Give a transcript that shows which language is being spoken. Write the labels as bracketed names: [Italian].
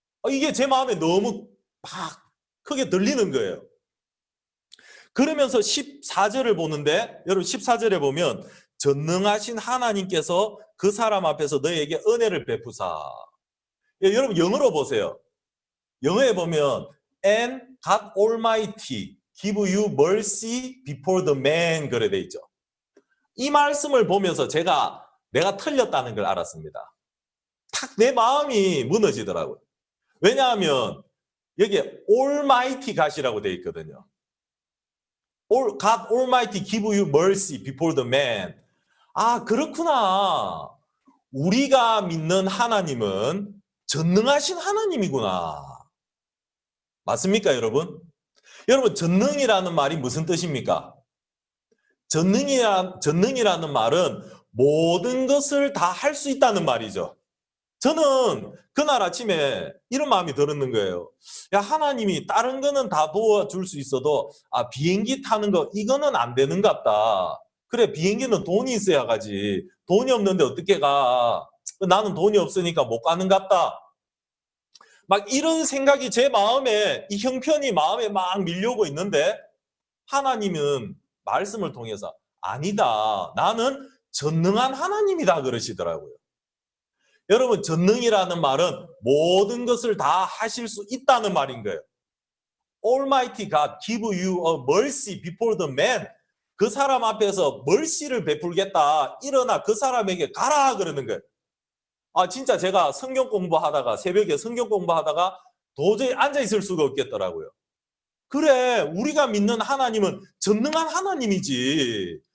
[Korean] 이게 제 마음에 너무 막 크게 들리는 거예요. 그러면서 14절을 보는데 여러분 14절에 보면 전능하신 하나님께서 그 사람 앞에서 너에게 은혜를 베푸사. 예, 여러분 영어로 보세요. 영어에 보면 [English] And God Almighty give you mercy before the man [Korean] 그래 돼 있죠. 이 말씀을 보면서 내가 틀렸다는 걸 알았습니다. 탁 내 마음이 무너지더라고요. 왜냐하면 여기에 Almighty God이라고 돼 있거든요. [English] God Almighty give you mercy before the man. [Korean] 그렇구나. 우리가 믿는 하나님은 전능하신 하나님이구나. 맞습니까, 여러분? 여러분, 전능이라는 말이 무슨 뜻입니까? 전능이라는 말은 모든 것을 다 할 수 있다는 말이죠. 저는 그날 아침에 이런 마음이 들었는 거예요. 야, 하나님이 다른 거는 다 도와줄 수 있어도 비행기 타는 거 이거는 안 되는 것 같다. 그래, 비행기는 돈이 있어야 가지. 돈이 없는데 어떻게 가? 나는 돈이 없으니까 못 가는 것 같다. 막 이런 생각이 제 마음에, 이 형편이 마음에 막 밀려오고 있는데 하나님은 말씀을 통해서 아니다. 나는 전능한 하나님이다 그러시더라고요. 여러분, 전능이라는 말은 모든 것을 다 하실 수 있다는 말인 거예요. [English] Almighty God give you a mercy before the man. [Korean] 그 사람 앞에서 mercy를 베풀겠다. 일어나 그 사람에게 가라 그러는 거예요. 진짜 제가 성경 공부하다가 새벽에 성경 공부하다가 도저히 앉아 있을 수가 없겠더라고요. 그래, 우리가 믿는 하나님은 전능한 하나님이지.